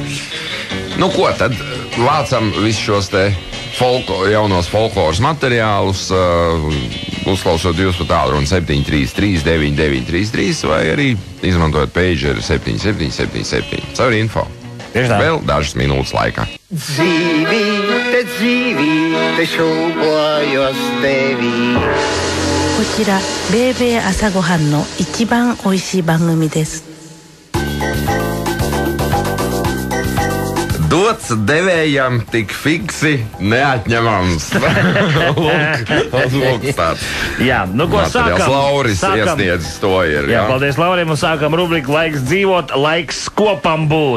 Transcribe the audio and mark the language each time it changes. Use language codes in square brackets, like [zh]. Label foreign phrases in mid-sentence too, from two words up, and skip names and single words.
[lv] Nu ko, tad vācam visus šos te jaunos folkloras materiālus, uzklausot jūs pa tālruni 733 9933 vai arī izmantojot pageru 7777. Caur info. Vēl dažas minūtes laikā. Dzīvīte, šūpojos tevī. [ja] こちらベーベー朝ごはんの一番おいしい番組です。 [lv] Dots devējam tik fiksi neatņemams. Lūk, tāds. Jā, nu ko materiāls. sākam? Lauris iesniedzis to ir. Jā, paldies Laurim un sākam rubriku laiks dzīvot, laiks skopam būt.